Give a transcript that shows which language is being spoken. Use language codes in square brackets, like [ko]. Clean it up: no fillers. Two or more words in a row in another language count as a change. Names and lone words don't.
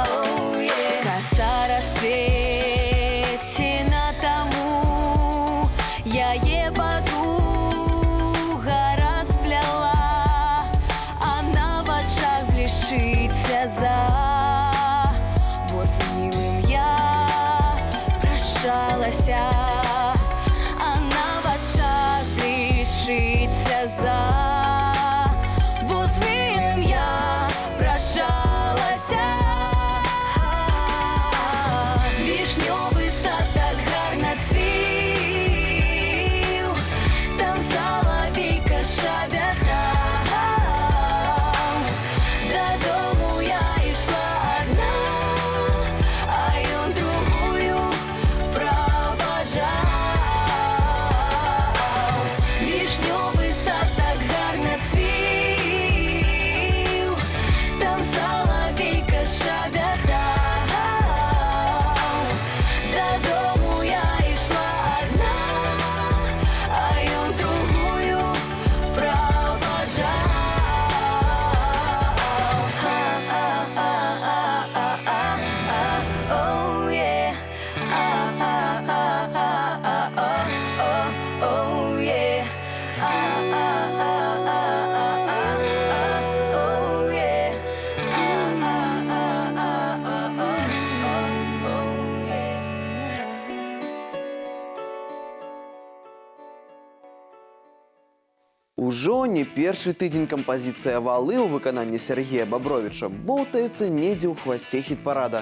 [be] Коса расплетена тому, яе подруга распляла, а на вачах блішчыць сляза. [uk] Бо з милым я прощалася, [be] а на вачах блішчыць сляза. Бо з милым я прощалася. [uk] Вишневый сад так гарно цвіў, там соловейка шабятаў. Додому я ішла одна, а ён другую провожал. Вишневый сад так гарно цвіў, там соловейка шабятаў. Додому я ішла одна, а ён другую провожал. [en] Оу, yeah. Оу, yeah. Оу, yeah. [be] Ужо не першы тыдзень кампазіцыя «Валы» ў выкананні Сергея Бабровіча боўтаецца недзе ў хвасце хіт-парада.